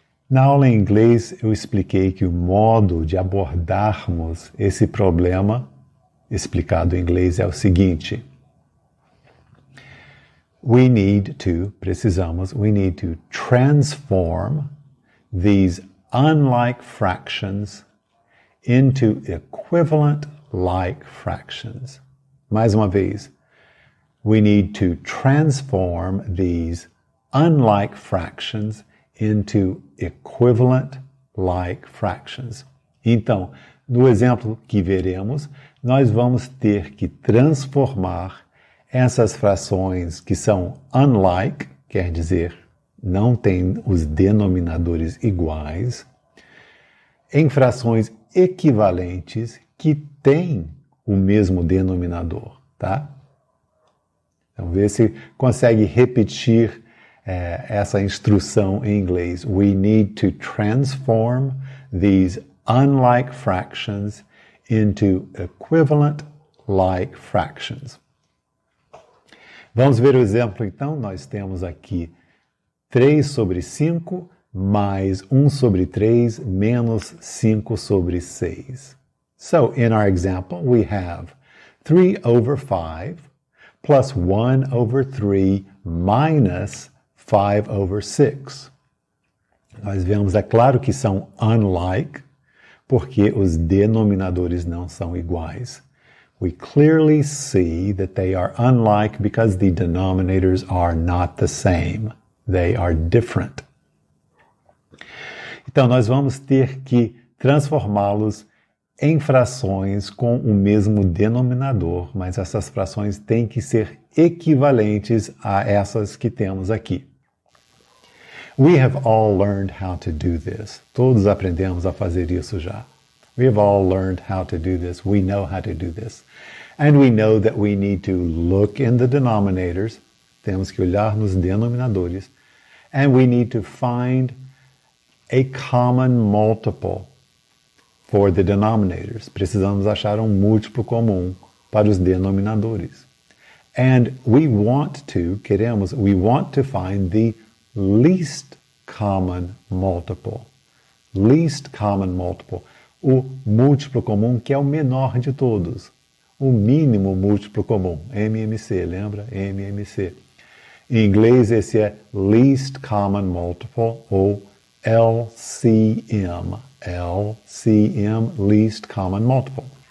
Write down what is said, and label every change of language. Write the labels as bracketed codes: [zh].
[pt] Na aula em inglês, eu expliquei que o modo de abordarmos esse problema, explicado em inglês, é o seguinte. [en] We need to transform these unlike fractions into equivalent like fractions. [pt] Mais uma vez. [en] We need to transform these unlike fractions into equivalent like fractions. [pt] Então, no exemplo que veremos, nós vamos ter que transformar essas frações que são unlike, quer dizer, não têm os denominadores iguais, em frações equivalentes que têm o mesmo denominador, tá? Então, vê se consegue repetir essa instrução em inglês. [en] We need to transform these unlike fractions into equivalent like fractions. [pt] Vamos ver o exemplo, então. Nós temos aqui 3 sobre 5 mais 1 sobre 3 menos 5 sobre 6. [en] So, in our example, we have 3 over 5 plus 1 over 3 minus 5 over 6. [pt] Nós vemos, é claro que são unlike, porque os denominadores não são iguais. [en] We clearly see that they are unlike because the denominators are not the same. They are different. [pt] Então, nós vamos ter que transformá-los em frações com o mesmo denominador, mas essas frações têm que ser equivalentes a essas que temos aqui. [en] We have all learned how to do this. [pt] Todos aprendemos a fazer isso já. [en] We have all learned how to do this. We know how to do this. And we know that we need to look in the denominators. [pt] Temos que olhar nos denominadores. [en] And we need to find a common multiple for the denominators. [pt] Precisamos achar um múltiplo comum para os denominadores. [en] And we want to find the least common multiple. [pt] Least common multiple. O múltiplo comum que é o menor de todos. O mínimo múltiplo comum. MMC, lembra? MMC. Em inglês, esse é least common multiple ou LCM. [en] LCM, least common multiple.